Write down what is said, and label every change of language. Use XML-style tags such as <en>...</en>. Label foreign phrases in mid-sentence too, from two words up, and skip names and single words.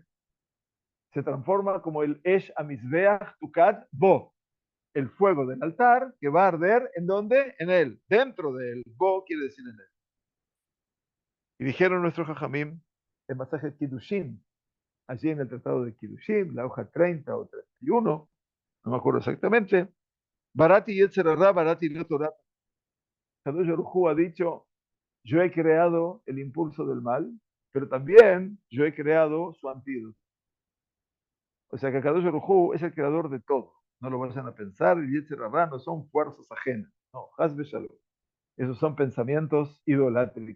<es>Se transforma como el</es> <he>אש המזבח תוקד בו,</he> <es>el fuego del altar que va a arder ¿en dónde? En él, dentro de él. Bo quiere decir en él. Y dijeron nuestros Jajamim en Masaje Kiddushin, allí en el Tratado de Kiddushin, la hoja 30 o 31, no me acuerdo exactamente,</es> <he>בראתי יצר הרע, בראתי לו תורה.</he> <es>Kadosh Baruj Hu ha dicho, yo he creado el impulso del mal, pero también yo he creado su antídoto. O sea que Kadosh Baruj Hu es el creador de todo. No lo vayan a pensar, el</es> <he>יצר הרע</he> <es>no son fuerzas ajenas. No,</es> <he>חס ושלום.</he> <es>Esos son pensamientos idolátricos.</es>